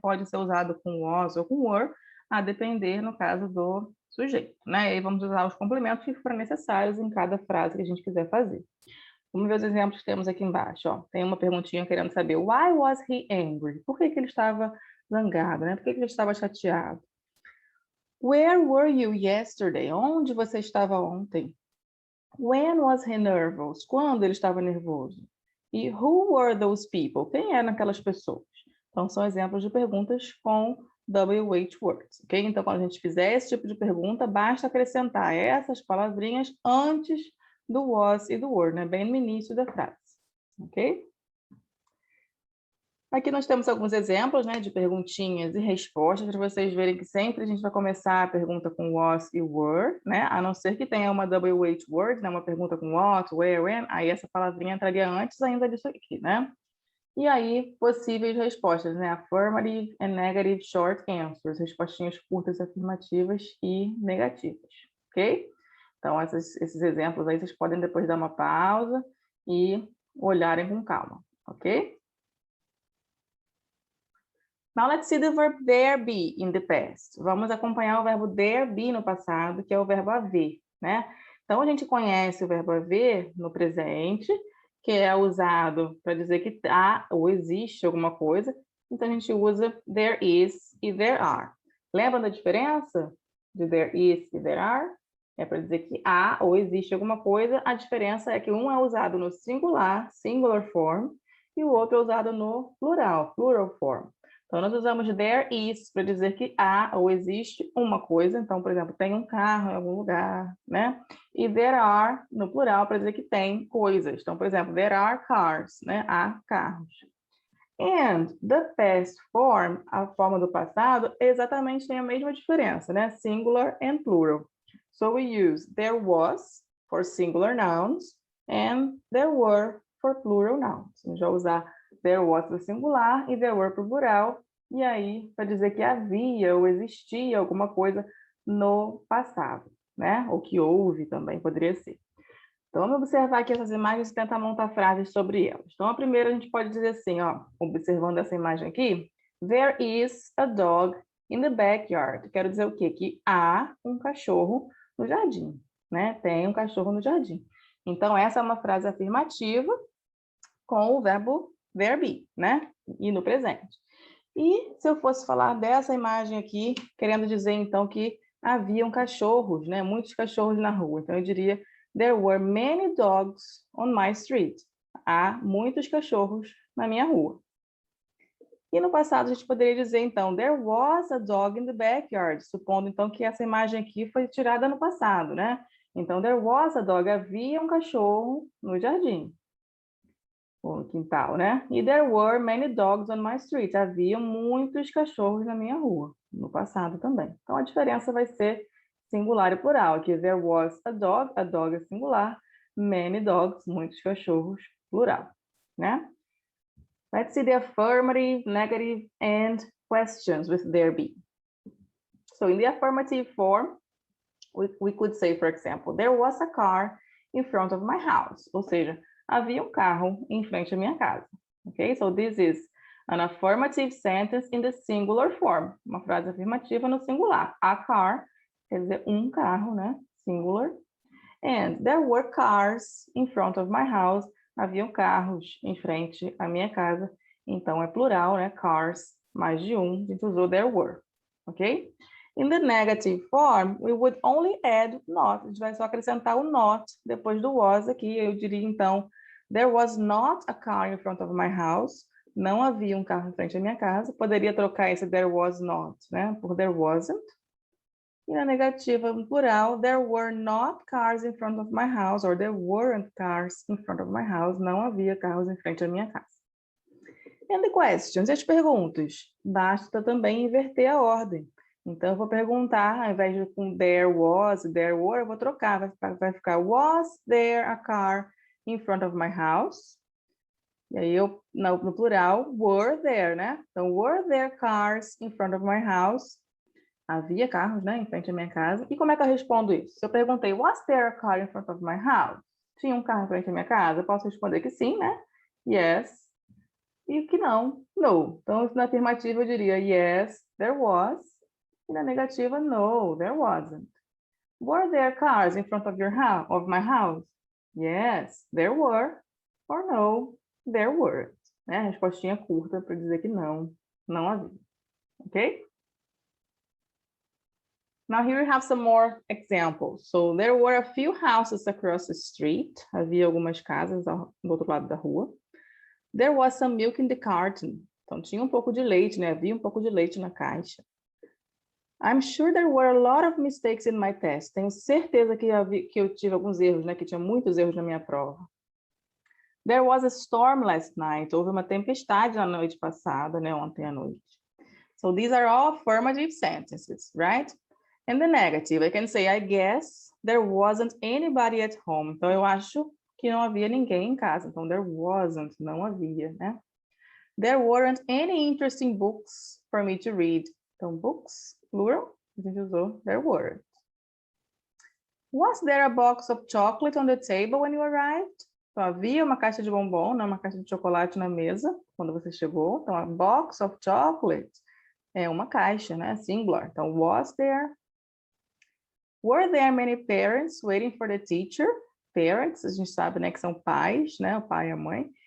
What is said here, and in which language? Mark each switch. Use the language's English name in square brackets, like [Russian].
[Portuguese] Pode ser usado com was ou com were, a depender, no caso, do sujeito, né? E vamos usar os complementos que forem necessários em cada frase que a gente quiser fazer. Vamos ver os exemplos que temos aqui embaixo. Ó. Tem uma perguntinha querendo saber, [English] why was he angry? [Portuguese] Por que ele estava zangado, né? Por que ele estava chateado? [English] Where were you yesterday? [Portuguese] Onde você estava ontem? [English] When was he nervous? [Portuguese] Quando ele estava nervoso? E [English] who were those people? [Portuguese] Quem eram aquelas pessoas? Então, são exemplos de perguntas com WH words, ok? Então, quando a gente fizer esse tipo de pergunta, basta acrescentar essas palavrinhas antes do was e do were, né? Bem no início da frase, ok? Aqui nós temos alguns exemplos, né, de perguntinhas e respostas, para vocês verem que sempre a gente vai começar a pergunta com was e were, né, a não ser que tenha uma WH word, né, uma pergunta com what, where, when, aí essa palavrinha entraria antes ainda disso aqui, né? E aí, possíveis respostas, né, [English] affirmative and negative short answers, [Portuguese] respostinhas curtas afirmativas e negativas, ok? Então, esses exemplos aí, vocês podem depois dar uma pausa e olharem com calma, ok? [English] Now let's see the verb there be in the past. [Portuguese] Vamos acompanhar o verbo there be no passado, que é o verbo haver, né? Então, a gente conhece o verbo haver no presente, que é usado para dizer que há ou existe alguma coisa. Então, a gente usa there is e there are. Lembra da diferença de there is e there are? É para dizer que há ou existe alguma coisa. A diferença é que um é usado no singular, [English] singular form, [Portuguese] e o outro é usado no plural, [English] plural form. [Portuguese] Então, nós usamos there is para dizer que há ou existe uma coisa. Então, por exemplo, tem um carro em algum lugar, né? E there are, no plural, para dizer que tem coisas. Então, por exemplo, [English] there are cars, [Portuguese] né? Há carros. [English] And the past form, [Portuguese] a forma do passado, exatamente tem a mesma diferença, né? [English] Singular and plural. So we use there was for singular nouns and there were for plural nouns. [Portuguese] A gente vai usar there was para singular e there were para o plural. E aí, para dizer que havia ou existia alguma coisa no passado, né? Ou que houve também, poderia ser. Então, vamos observar aqui essas imagens e tentar montar frases sobre elas. Então, a primeira a gente pode dizer assim, ó, observando essa imagem aqui, [English] there is a dog in the backyard. [Portuguese] Quero dizer o quê? Que há um cachorro no jardim, né? Tem um cachorro no jardim. Então, essa é uma frase afirmativa com o verbo there be, né? E no presente. E se eu fosse falar dessa imagem aqui, querendo dizer, então, que haviam cachorros, né? Muitos cachorros na rua. Então, eu diria, [English] there were many dogs on my street. [Portuguese] Há muitos cachorros na minha rua. E no passado, a gente poderia dizer, então, [English] there was a dog in the backyard, [Portuguese] supondo, então, que essa imagem aqui foi tirada no passado, né? Então, [English] there was a dog, [Portuguese] havia um cachorro no jardim. O quintal, né? [English] E there were many dogs on my street. [Portuguese] Havia muitos cachorros na minha rua, no passado também. Então, a diferença vai ser singular e plural. Aqui, [English] there was a dog [Portuguese] é singular, many dogs, muitos cachorros, plural, né? [English] Let's see the affirmative, negative, and questions with there be. So, in the affirmative form, we could say, for example, there was a car in front of my house. Ou seja, havia um carro em frente à minha casa. Okay? So this is an affirmative sentence in the singular form. [Portuguese] Uma frase afirmativa no singular. A car quer dizer um carro, né? Singular. [English] And there were cars in front of my house. [Portuguese] Haviam carros em frente à minha casa. Então é plural, né? Cars, mais de um. A gente usou there were. Ok? [English] In the negative form, we would only add not. [Portuguese] A gente vai só acrescentar o not depois do was aqui. Eu diria, então, [English] there was not a car in front of my house. [Portuguese] Não havia um carro em frente à minha casa. Poderia trocar esse there was not, né, por there wasn't. E na negativa, no plural, [English] there were not cars in front of my house, or there weren't cars in front of my house. [Portuguese] Não havia carros em frente à minha casa. [English] And the questions, [Portuguese] as perguntas. Basta também inverter a ordem. Então, eu vou perguntar, ao invés de com there was, there were, eu vou trocar. Vai ficar, [English] was there a car in front of my house? [Portuguese] E aí, no plural, [English] were there, né? Então, were there cars in front of my house? [Portuguese] Havia carros, né, em frente à minha casa. E como é que eu respondo isso? Se eu perguntei, [English] was there a car in front of my house? [Portuguese] Tinha um carro em frente à minha casa? Eu posso responder que sim, né? Yes. E que não, no. Então, na afirmativa, eu diria, [English] yes, there was. [Portuguese] E na negativa, no, [English] there wasn't. Were there cars in front of my house? Yes, there were. Or no, there weren't. Né? [Portuguese] A respostinha curta para dizer que não, não havia. Ok? [English] Now here we have some more examples. So there were a few houses across the street. [Portuguese] Havia algumas casas do outro lado da rua. [English] There was some milk in the carton. [Portuguese] Então tinha um pouco de leite, né? Havia um pouco de leite na caixa. [English] I'm sure there were a lot of mistakes in my test. [Portuguese] Tenho certeza que eu tive alguns erros, né? Que tinha muitos erros na minha prova. [English] There was a storm last night. [Portuguese] Houve uma tempestade na noite passada, né? Ontem à noite. [English] So these are all affirmative sentences, right? And the negative, I can say, I guess there wasn't anybody at home. [Portuguese] Então, eu acho que não havia ninguém em casa. Então, there wasn't, não havia, né? [English] There weren't any interesting books for me to read. Então, books, plural, [Portuguese] a gente usou [English] there weren't. Was there a box of chocolate on the table when you arrived? [Portuguese] Então, havia uma caixa de bombom, né, uma caixa de chocolate na mesa quando você chegou. Então, a box of chocolate é uma caixa, né? Singular. Então, was there? [English] Were there many parents waiting for the teacher? [Portuguese] Parents, a gente sabe, né, que são pais, né? O pai e a mãe.